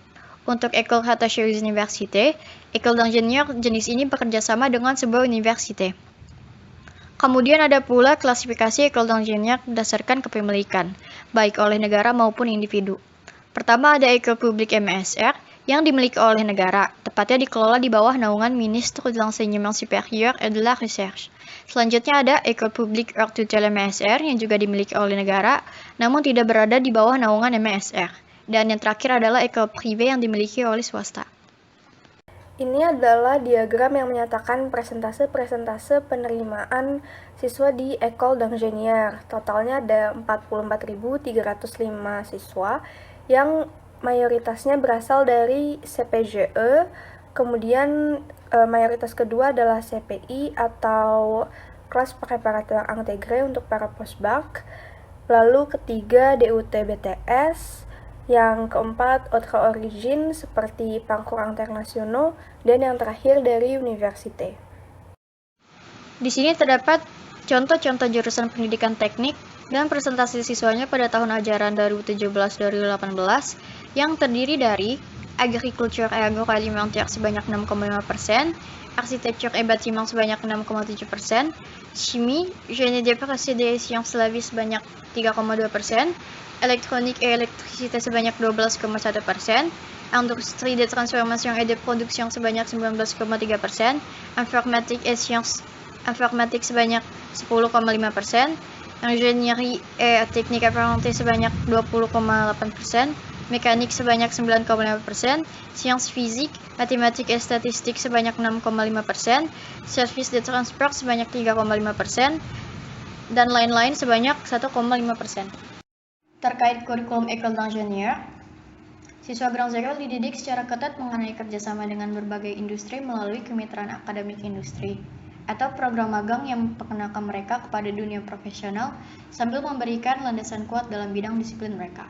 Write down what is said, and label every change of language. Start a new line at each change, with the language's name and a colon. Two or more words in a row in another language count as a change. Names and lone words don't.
Indonesian: Untuk
French: École Rattachée aux Universités, École d'Ingénieur
Indonesian: jenis ini bekerja sama dengan sebuah universitas. Kemudian ada pula klasifikasi
French: École d'Ingénieur
Indonesian: berdasarkan kepemilikan, baik oleh negara maupun individu. Pertama ada
French: École Publique MSR
Indonesian: yang dimiliki oleh negara, tepatnya dikelola di bawah naungan
French: Ministre de l'Enseignement Supérieur et de la Recherche.
Indonesian: Selanjutnya ada
French: École Publique Hors Tutelle MSR
Indonesian: yang juga dimiliki oleh negara, namun tidak berada di bawah naungan MSR. Dan yang terakhir adalah
French: École Privée
Indonesian: yang dimiliki oleh swasta. Ini adalah diagram yang menyatakan presentase penerimaan siswa di
French: École d'Ingénieur.
Indonesian: Totalnya ada 44.305 siswa yang mayoritasnya berasal dari CPGE, kemudian mayoritas kedua adalah CPI atau kelas
French: préparatoire intégré
Indonesian: untuk para post-bac, lalu ketiga DUT BTS, yang keempat
French: autre origine
Indonesian: seperti
French: parcours internationaux,
Indonesian: dan yang terakhir dari université. Di sini terdapat contoh-contoh jurusan pendidikan teknik dan presentasi siswanya pada tahun ajaran 2017-2018 yang terdiri dari
French: Agriculture et Agroalimentaire sebanyak 6,5%, Architecture et Bâtiment sebanyak 6,7%, Chimie, Génie des Procédés et Sciences de la Vie sebanyak 3,2%, Électronique et Électricité sebanyak 12,1%, Industrie de Transformation et de Production sebanyak 19,3%, Informatique et Sciences Informatique sebanyak
Indonesian: 10,5%,
French: Ingénierie et Technique Apparentée
Indonesian: sebanyak 20,8%, mekanik sebanyak 9,5%, sains fisik, matematik dan statistik sebanyak 6,5%,
French: service de transport
Indonesian: sebanyak 3,5%, dan lain-lain sebanyak 1,5%. Terkait kurikulum
French: École d'Ingénieur,
Indonesian: siswa
French: Grand École
Indonesian: dididik secara ketat mengenai kerjasama dengan berbagai industri melalui kemitraan akademik industri, atau program magang yang memperkenalkan mereka kepada dunia profesional sambil memberikan landasan kuat dalam bidang disiplin mereka.